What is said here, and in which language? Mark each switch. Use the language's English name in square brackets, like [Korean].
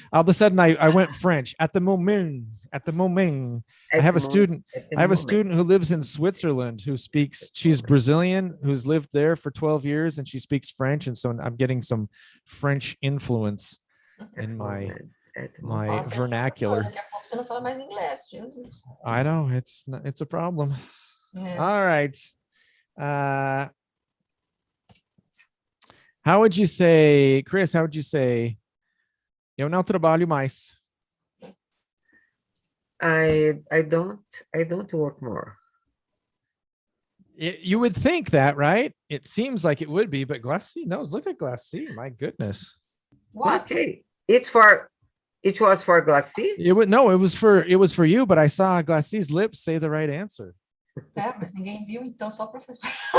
[English] All of a sudden I went French. At the moment. At the moment. I have a student who lives in Switzerland who speaks, she's Brazilian, who's lived there for 12 years and she speaks French. And so I'm getting some French influence in my [Portuguese] Nossa, [English] vernacular. [Portuguese] Daqui a pouco você não fala mais inglês, Jesus. [English] I know it's a problem. [Portuguese] É. [English] All right. How would you say, Chris, how would you say, [Portuguese] eu não trabalho mais? [English] I don't work more. You would think that, right? It seems like it would be, but Glassy knows. Look at Glassy. My goodness. What? Okay. It was for Glassy? It was for you, but I saw Glassy's lips say the right answer. [Portuguese] É, mas ninguém viu, então só o professor.